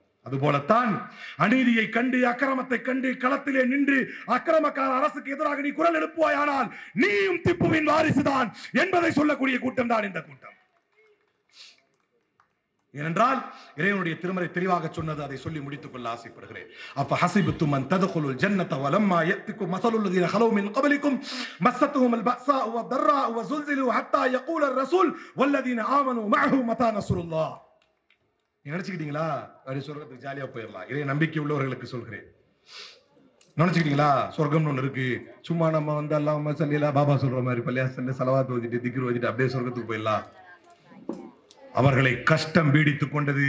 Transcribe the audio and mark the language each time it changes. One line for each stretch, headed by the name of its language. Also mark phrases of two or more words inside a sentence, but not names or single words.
Tamil: அதுபோலத்தான் அநீதியை கண்டு அக்கிரமத்தை கண்டு களத்திலே நின்று அக்கிரமக்கார அரசுக்கு எதிராக நீ குரல் எழுப்புவாய் ஆனால் நீயும் திப்புவின் வாரிசுதான் என்பதை சொல்லக்கூடிய கூட்டம் தான் இந்த கூட்டம். ஏனென்றால் இறைவனுடைய திருமறை தெளிவாக சொன்னது. அதை சொல்லி முடித்துக் கொள்ள ஆசைப்படுகிறேன்.
Arabic: أم حسبتم أن تدخلوا الجنة ولما يأتكم مثل الذين خلوا من قبلكم مستهم البأساء والضراء وزلزلوا حتى يقول الرسول والذين آمنوا معه متى نصر الله.
Tamil: நினைச்சிட்டீங்களா அப்படி சொர்க்கத்துக்கு ஜாலியா போயிடலாம்? இறை நம்பிக்கை உள்ளவர்களுக்கு சொல்கிறேன். நினைச்சிட்டீங்களா சொர்க்கம்னு ஒண்ணு இருக்கு, சும்மா நம்ம வந்து
Arabic: اللهم صل على
Tamil: பாபா சொல்ற மாதிரி பள்ளியாசல்ல ஸலவாத் ஓதிட்டு திக்ர் ஓதிட்டு அப்படியே சொர்க்கத்துக்கு போயிடலாம்? அவர்களை கஷ்டம் பீடித்துக் கொண்டது.